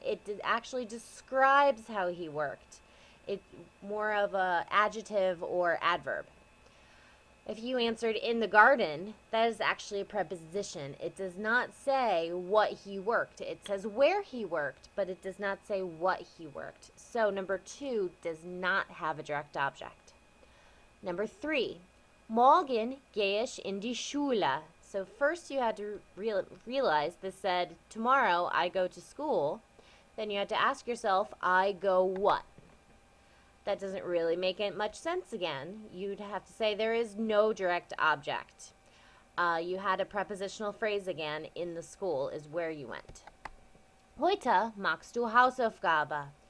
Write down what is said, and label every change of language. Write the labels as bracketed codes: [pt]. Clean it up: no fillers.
[en] It actually describes how he worked. It's more of an adjective or adverb. If you answered in the garden, that is actually a preposition. It does not say what he worked. It says where he worked, but it does not say what he worked. So number 2 does not have a direct object. Number 3, [de] morgen gehe ich in die Schule. [en] So first you had to realize this said, tomorrow I go to school. Then you had to ask yourself, I go what? That doesn't really make much sense again. You'd have to say there is no direct object. You had a prepositional phrase again, in the school is where you went. [de] Heute machst du Hausaufgabe.